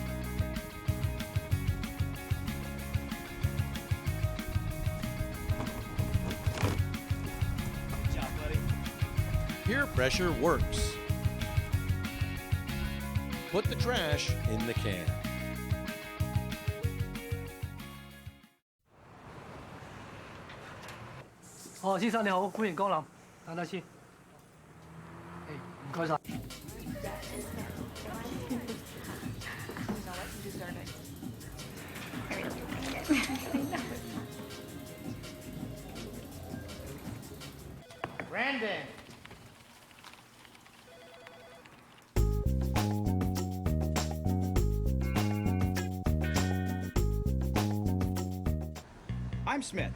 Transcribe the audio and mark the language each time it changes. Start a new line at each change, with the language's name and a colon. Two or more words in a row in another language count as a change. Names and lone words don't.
English: Peer pressure works. Put the trash in the can.
Cantonese: Oh, 先生你好，歡迎光臨，等等先。誒，唔該晒。
English: Brandon. I'm Smith.